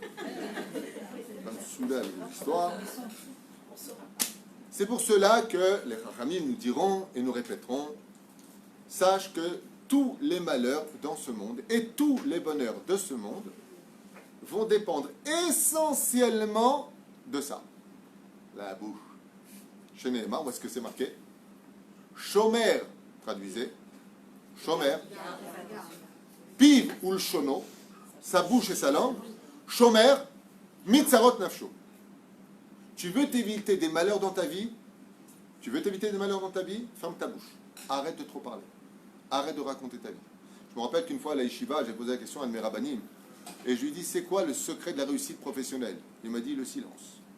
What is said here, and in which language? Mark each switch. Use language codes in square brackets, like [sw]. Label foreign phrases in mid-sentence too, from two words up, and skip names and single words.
[fr] C'est pour cela que les Chachamim nous diront et nous répéteront, sache que tous les malheurs dans ce monde et tous les bonheurs de ce monde vont dépendre essentiellement de ça. La bouche. Chez Nehemar, où est-ce que c'est marqué? Shomer, traduisez. Shomer. [he] פיו ולשונו, [fr] sa bouche et sa langue. [he] שומר, מצרות נפשו. [fr] Tu veux t'éviter des malheurs dans ta vie? Tu veux t'éviter des malheurs dans ta vie? Ferme ta bouche. Arrête de trop parler. Arrête de raconter ta vie. Je me rappelle qu'une fois à la yeshiva, j'ai posé la question à un de mes rabbanim. Et je lui ai dit, c'est quoi le secret de la réussite professionnelle? Il m'a dit, le silence.